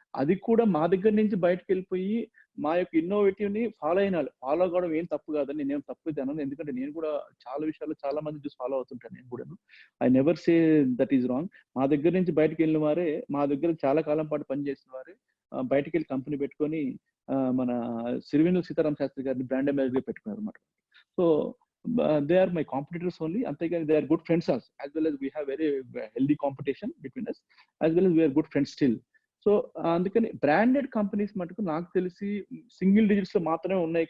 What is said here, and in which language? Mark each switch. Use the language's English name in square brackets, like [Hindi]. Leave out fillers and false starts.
[Telugu] అది కూడా మా దగ్గర నుంచి బయటకు వెళ్ళిపోయి మా యొక్క ఇన్నోవేటివ్ ని ఫాలో కావడం ఏం తప్పు కాదని నేను తప్పు అన్నాను. ఎందుకంటే నేను కూడా చాలా విషయాలు చాలా మంది చూసి ఫాలో అవుతుంటాను. నేను కూడా [English] I never say that is wrong. [Telugu] మా దగ్గర నుంచి బయటకు వెళ్ళిన వారే, మా దగ్గర చాలా కాలం పాటు పనిచేసిన వారే బయటకు వెళ్ళి కంపెనీ పెట్టుకొని మన సిరివెన్నెల సీతారామ శాస్త్రి గారిని బ్రాండ్ అంబాసిడర్ గా పెట్టుకున్నారు అనమాట. [English] So they are my competitors only. అంతేగాని they are good friends also, as well as we have very healthy competition between us, as well as we are good friends still. [Telugu] So అందుకని branded companies మటుకు నాకు తెలిసి single digits లో మాత్రమే ఉన్నాయి.